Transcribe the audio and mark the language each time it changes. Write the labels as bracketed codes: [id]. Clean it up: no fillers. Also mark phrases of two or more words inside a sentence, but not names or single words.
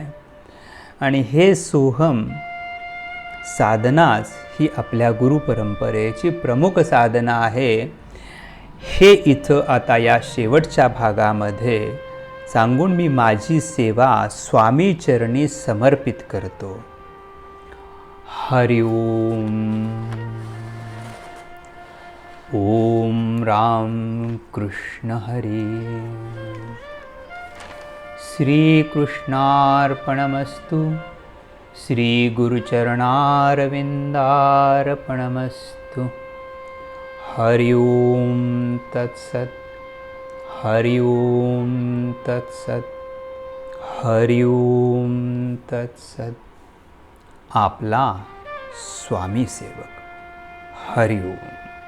[mr] आणि हे सोहम साधनाच ही आपल्या गुरुपरंपरेची प्रमुख साधना आहे. हे इथं आता या शेवटच्या भागामध्ये सांगून मी माझी सेवा स्वामी चरणी समर्पित करतो. हरि ओम. ओम राम कृष्ण हरी. [sa] श्री कृष्णार्पणमस्तु. श्री गुरुचरणारविंदार्पणमस्तु. हरि ओम तत्सत्. हरि ओम तत्सत्. हरि ओम तत्सत्. [mr] आपला स्वामी सेवक. हरि ओम.